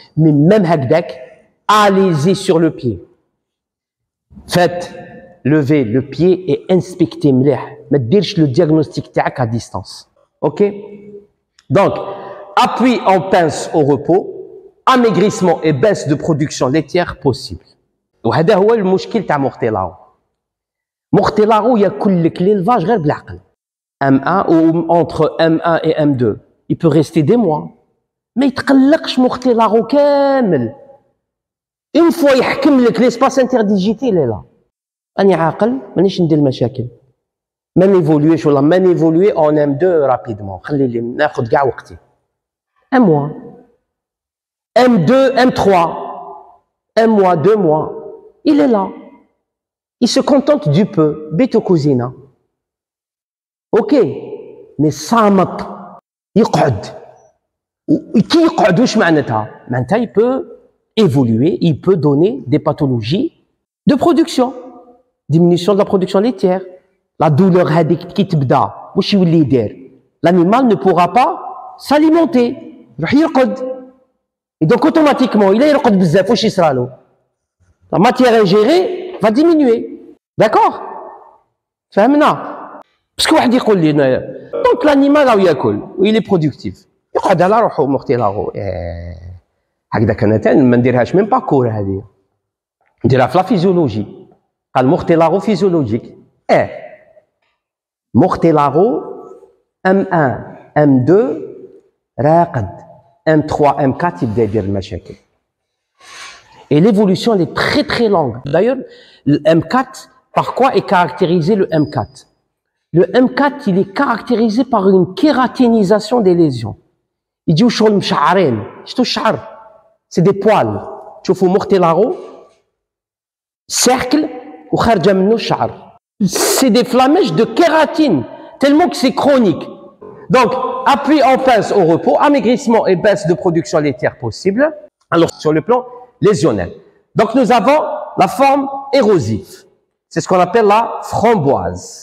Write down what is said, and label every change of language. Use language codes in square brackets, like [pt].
[fr] Mais même [ar] هكذاك, [fr] allez-y sur le pied. Faites lever le pied et inspectez [ar] مليح. ما تديرش [fr] le diagnostic [ar] تاعك [fr] à distance. OK? Donc, appui en pince au repos, amaigrissement et baisse de production laitière possible. [ar] وهذا هو المشكل تاع Mortellaro. Mortellaro ياكل لك [fr] l'élevage [ar] غير بالعقل. [fr] M1 ou entre M1 et M2, il peut rester des mois. [ar] ما يتقلقش Mortellaro كامل. [fr] Une fois [ar] يحكم لك [fr] l'espace interdigité il est là. [ar] أنا عاقل مانيش ندير مشاكل. ما نيفولويش ولا ما نيفولوي [fr] en M2 rapidement. [ar] خلي لي ناخذ كاع وقتي. [fr] Un mois. M2, M3, un mois, 2 mois, il est là. Il se contente du peu, bête cousina. Ok, mais [ar] صامت يقعد. كي يقعد واش معناتها؟ معناتها [fr] il peut évoluer, il peut donner des pathologies de production. Diminution de la production laitière. La douleur [ar] هذيك كي تبدا واش يولي يدير؟ [fr] L'animal ne pourra pas s'alimenter. [ar] راح يرقد. [fr] Et donc automatiquement, il est [ar] بزاف واش يصرى له؟ [fr] La matière ingérée va diminuer. D'accord? [ar] فهمنا؟ [fr] Parce que [ar] واحد يقول لي [fr] donc l'animal [ar] راهو ياكل ويلي productif. يقعد على روحو Mortellaro. هكذاك انا تاني ما نديرهاش ميم باكور هذه. نديرها في لا فيزيولوجي. قال [fr] Mortellaro physiologique. Mortellaro M1, M2 [ar] راقد. M3, M4 يبدا يدير المشاكل. [fr] Et l'évolution elle est très très longue. D'ailleurs, le M4 par quoi est caractérisé le M4? Le M4 il est caractérisé par une kératénisation des lésions. [ar] يجيو شغل مشعرين. شفتوا الشعر؟ [fr] C'est des poils. [ar] تشوفوا Mortellaro cercle وخارجه منه الشعر. [fr] C'est des flamèches de kératine tellement que c'est chronique. Donc, appui en pince au repos, amaigrissement et baisse de production laitière possible. Alors, sur le plan lésionnel. Donc, nous avons la forme érosive. C'est ce qu'on appelle la framboise.